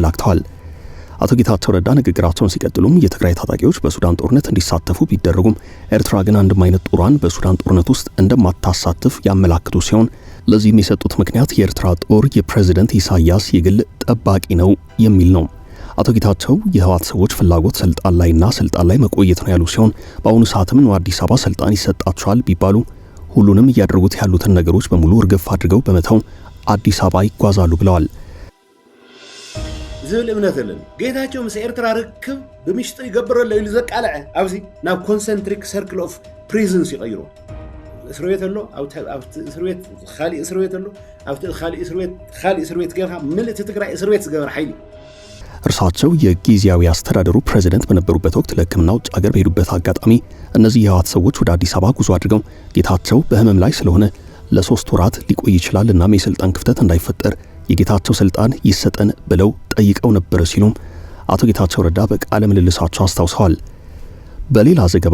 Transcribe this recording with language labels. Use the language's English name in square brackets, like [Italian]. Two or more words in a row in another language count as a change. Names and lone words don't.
[Amharic] እንደተዋጋ አመላክተዋል። አቶ ጌታቸው ረዳ ንግግራቸውን ሲቀጥሉም የትግራይ ታጣቂዎች በሱዳን ጦርነት እንዲሳተፉ ቢደረጉም ኤርትራ ግን አንድም አይነት ጦሯን በሱዳን ጦርነት ውስጥ እንደማታሳትፍ ያመላክቱ ሲሆን ለዚህም የሰጡት ምክንያት የኤርትራ ጦር የፕሬዝዳንት ኢሳያስ የግል ጠባቂ ነው የሚል ነው። አቶ ጌታቸው የህወሓት ሰዎች ፍላጎት ስልጣን ላይ መቆየት ነው ያሉ ሲሆን በአሁኑ ሰዓትም ነው አዲስ አበባ ስልጣን ይሰጣቸዋል ቢባሉ ሁሉንም እያደረጉት ያሉትን ነገሮች በሙሉ እርግፍ አድርገው በመተው አዲስ አበባ ይጓዛሉ ብለዋል። [Tigrinya] ዝብል እምነት አለን ጌታቸው ምስ ኤርትራ ርክብ ብምሽጥር ይገብረሎ ኢሉ ዘቃልዐ ኣብዚ ናብ [English] concentric circle of prisons [Tigrinya] ይቀይሮ እስር ቤት ኣሎ ኣብቲ እስር ቤት ካሊእ እስር ቤት ኣሎ ኣብቲ ካሊእ እስር ቤት ጌርካ ምልእቲ ትግራይ እስር ቤት ዝገበረ ሓይሊ [Amharic] እርሳቸው የጊዜያዊ አስተዳደሩ ፕሬዝዳንት በነበሩበት ወቅት ለሕክምና ውጭ ሀገር በሄዱበት አጋጣሚ እነዚህ የህወሓት ሰዎች ወደ አዲስ አበባ ጉዞ አድርገው ጌታቸው በህመም ላይ ስለሆነ ለ3 ወራት ሊቆይ ይችላል እና የስልጣን ክፍተት እንዳይፈጠር የጌታቸው ስልጣን ይሰጠን ብለው ጠይቀው ነበር ሲሉም አቶ ጌታቸው ረዳ በቃለ ምልልሳቸው አስታውሰዋል። በሌላ ዘገባ